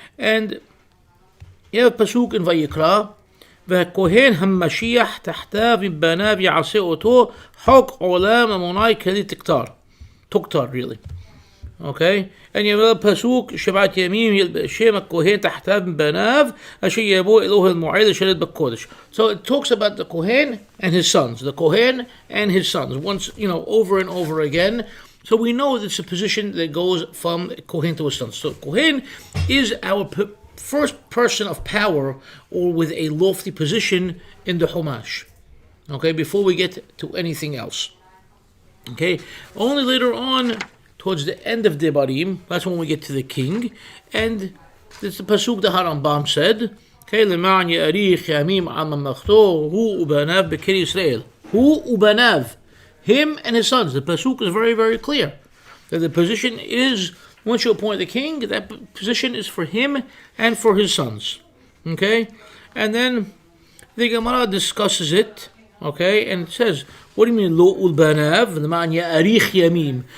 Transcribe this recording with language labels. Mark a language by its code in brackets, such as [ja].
[en] And you have a pasuk in Vayikra, [he] והכהן המשיח תחתיו מבניו יעשה אותו חוק עולם המונאי כלי תוקטר, [en] really. Okay? And you have a pasuk, [he] שבעת ימים ילבש שם הכהן תחתיו מבניו אשר יבוא אלוה המועד לשרת בקודש. [en] So it talks about the Kohen and his sons. The Kohen and his sons. Once, over and over again. So we know that it's a position that goes from Kohen to his sons. So Kohen is our first person of power, or with a lofty position in the Chumash. Okay, before we get to anything else. Okay, only later on, towards the end of Devarim, that's when we get to the king, and it's the pasuk the Harambam said. [he] Okay, למען יאריך ימים על ממלכתו הוא ובניו בקרב ישראל. הוא ובניו, [en] him and his sons. The pasuk is very, very clear that the position is, once you appoint the king, that position is for him and for his sons. Okay? And then the Gemara discusses it, okay, and it says, what do you mean, [he] lo ulbanav, l'ma'an ya'arich yamim?